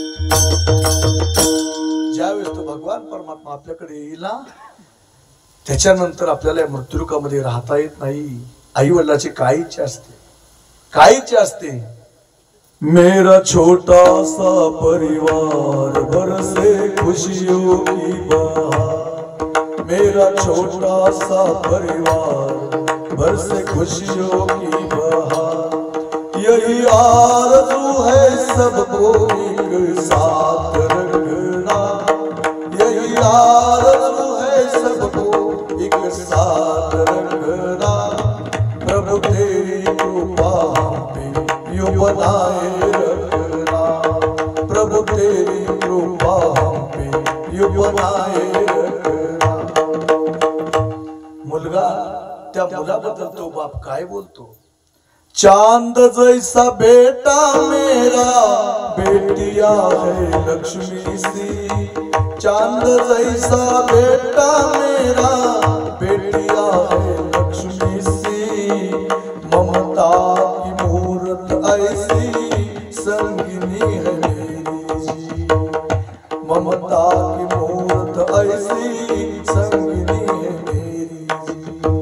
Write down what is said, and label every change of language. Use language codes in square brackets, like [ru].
[mr] ज्यावेळेस तो भगवान परमात्मा आपल्याकडे येईल ना, त्याच्यानंतर आपल्याला मृत्युलोकामध्ये राहता येत नाही. आई वडिलाची काय इच्छा असते, काय इच्छा असते? [hi] मेरा छोटा सा परिवार बरसे खुशियों की बहार, मेरा छोटा सा परिवार बरसे खुशियों की बहार, यही आरज़ू है सबको एक साथ रखना, यही आरज़ू है सबको एक साथ रखना, प्रभु तेरी कृपा हम पे यूं बनाए रखना, प्रभु तेरी कृपा हम पे यूं बनाए रखना. [mr] मुलगा, त्या मुलाबद्दल तो बाप काय बोलतो? [hi] चांद जैसा बेटा मेरा बेटिया है लक्ष्मी सी, चांद जैसा बेटा मेरा बेटिया है लक्ष्मी सी, ममता की मूरत ऐसी संगिनी है मेरी जी, ममता की मूरत ऐसी संगिनी है मेरी जी.